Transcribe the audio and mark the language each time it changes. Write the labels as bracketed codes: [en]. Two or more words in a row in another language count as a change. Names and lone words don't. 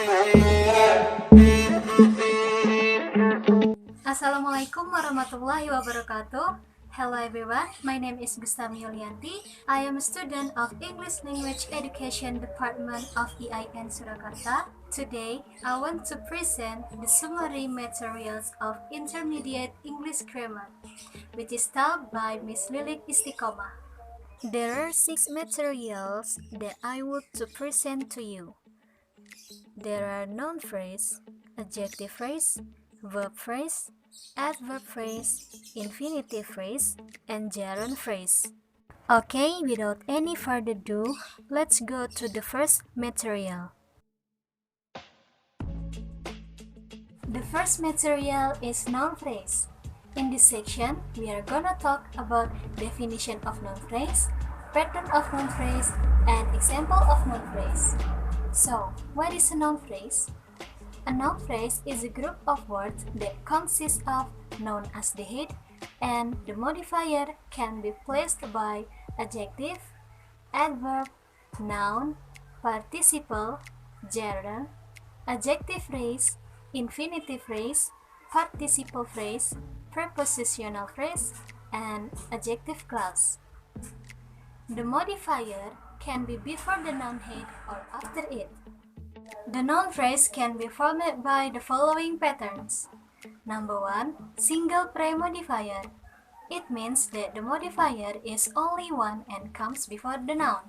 [ar] السلام عليكم ورحمة الله وبركاته. [en] Hello everyone, my name is Gustami Yulianti. I am a student of English Language Education Department of IAIN Surakarta. Today, I want to present the summary materials of Intermediate English Grammar, which is taught by Miss Lilik Istiqomah. There are 6 materials that I would to present to you. There are noun phrase, adjective phrase, verb phrase, adverb phrase, infinitive phrase, and gerund phrase. Okay, without any further ado, let's go to the first material. The first material is noun phrase. In this section, we are gonna talk about definition of noun phrase, pattern of noun phrase, and example of noun phrase. So, what is a noun phrase? A noun phrase is a group of words that consists of noun as the head, and the modifier can be placed by adjective, adverb, noun, participle, gerund, adjective phrase, infinitive phrase, participle phrase, prepositional phrase, and adjective clause. The modifier can be before the noun head or after it. The noun phrase can be formed by the following patterns. Number 1. Single pre-modifier. It means that the modifier is only one and comes before the noun.